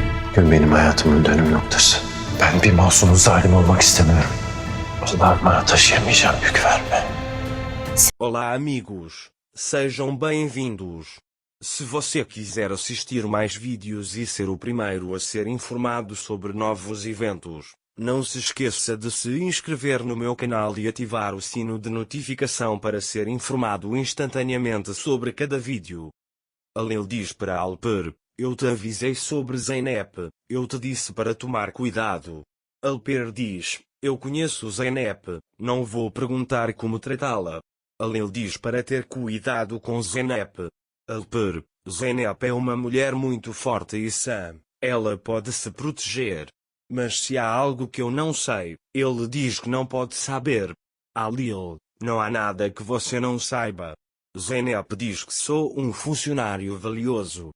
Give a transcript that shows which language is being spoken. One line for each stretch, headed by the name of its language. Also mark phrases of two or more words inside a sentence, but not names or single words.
Turkish: Gün benim hayatımın dönüm noktası. Ben bir masumun zalim olmak istemiyorum. Allah'ım bana taşıyamayacağım yük verme.
Portuguese: Olá amigos, sejam bem-vindos. Se você quiser assistir mais vídeos e ser o primeiro a ser informado sobre novos eventos, não se esqueça de se inscrever no meu canal e ativar o sino de notificação para ser informado instantaneamente sobre cada vídeo. Alil diz para Alper: eu te avisei sobre Zeynep, eu te disse para tomar cuidado. Alper diz: eu conheço Zeynep, não vou perguntar como tratá-la. Alil diz para ter cuidado com Zeynep. Alper: Zeynep é uma mulher muito forte e sã, ela pode se proteger. Mas se há algo que eu não sei, ele diz que não pode saber. Alil: não há nada que você não saiba. Zeynep diz que sou um funcionário valioso.